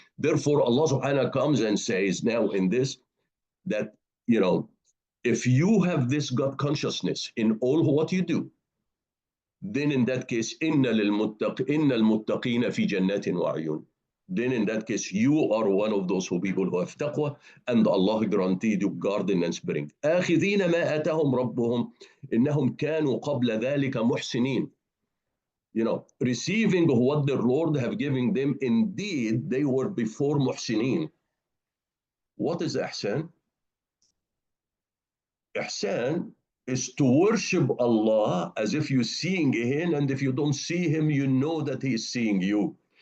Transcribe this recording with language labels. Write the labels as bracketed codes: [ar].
[en] Therefore, Allah subhanahu wa ta'ala comes and says now in this that, you know, if you have this God consciousness in all what you do, then in that case, [ar] إِنَّ الْمُتَّقِينَ فِي جَنَّاتٍ وَعُيُونٍ. [en] Then in that case, you are one of those people who have taqwa, and Allah guaranteed you garden and spring. [ar] آخذين ما آتاهم ربهم إنهم كانوا قبل ذلك محسنين. [en] You know, receiving what the Lord have given them, indeed they were before muhsinin. What is ihsan? Ihsan is to worship Allah as if you're seeing Him, and if you don't see Him, you know that He is seeing you.